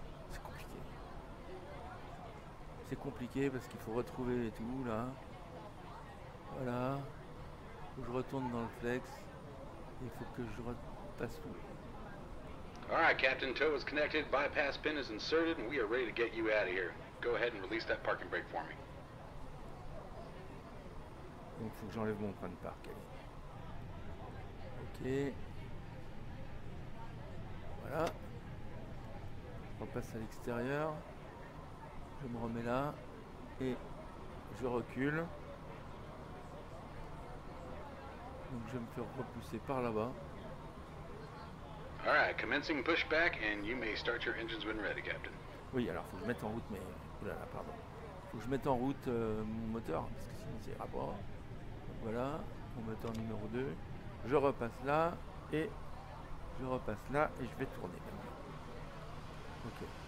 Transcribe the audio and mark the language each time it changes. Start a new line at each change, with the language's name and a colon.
French: C'est compliqué. C'est compliqué parce qu'il faut retrouver tout là. Voilà. Faut que je retourne dans le flex. Il faut que je repasse tout.
English: Alright, Captain, tow is connected, bypass pin is inserted, and we are ready to get you out of here. Go ahead and release that parking brake for me.
French: Donc il faut que j'enlève mon point de parc. Allez. Ok. Voilà. Je repasse à l'extérieur. Je me remets là. Et je recule. Donc je vais me faire repousser par là-bas.
English: Alright, commencing pushback, and you may start your engines when ready, Captain.
French: Oui, alors faut que je mette en route mes... Oulala, pardon. Faut que je mette en route mon moteur, parce que sinon c'est rapport. Donc voilà, mon moteur numéro 2. Je repasse là, et je repasse là, et je vais tourner maintenant. Ok.